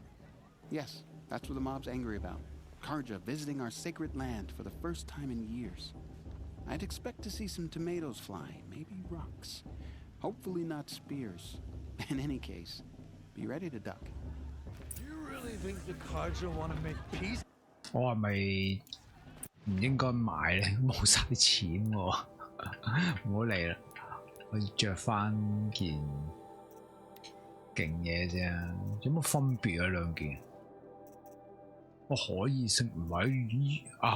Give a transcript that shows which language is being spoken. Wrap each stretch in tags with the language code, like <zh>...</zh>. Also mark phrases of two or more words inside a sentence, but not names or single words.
<en>Yes, that's what the mob's angry about. Karja visiting our sacred land for the first time in years. I'd expect to see some tomatoes fly, maybe rocks. Hopefully not spears. In any case, be ready to duck. You really think the Karja want to make peace?</en> <yue>我係咪唔應該買咧？冇晒錢喎，唔好理啦，我着翻件勁嘢啫。有乜分別啊兩件？我可以升唔係啊？</yue>